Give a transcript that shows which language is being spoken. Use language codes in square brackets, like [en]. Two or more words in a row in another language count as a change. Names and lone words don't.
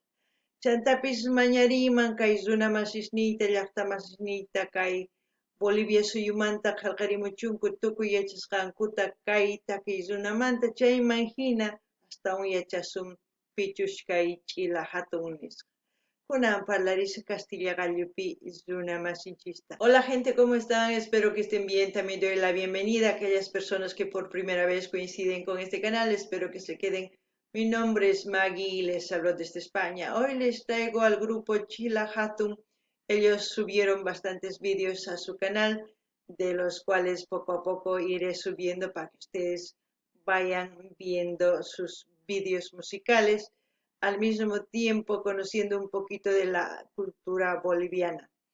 [qu] Chantapis mañariyman kay runa masisniyta llaqta masisniyta kay Bolivia suyumanta qillqarimuchunku tukuy yachasqankuta kay takiy runamanta chayman hina astawan yachasun pichush kay ch'ila hatun nisqa. Kunan parlarisqa Castilla gallupi runa masinchista. [es] Hola gente, ¿cómo están? Espero que estén bien. También doy la bienvenida a aquellas personas que por primera vez coinciden con este canal. Espero que se queden. Mi nombre es Maggie y les hablo desde España. Hoy les traigo al grupo Chila Hatun. Ellos subieron bastantes vídeos a su canal, de los cuales poco a poco iré subiendo para que ustedes vayan viendo sus vídeos musicales, al mismo tiempo conociendo un poquito de la cultura boliviana.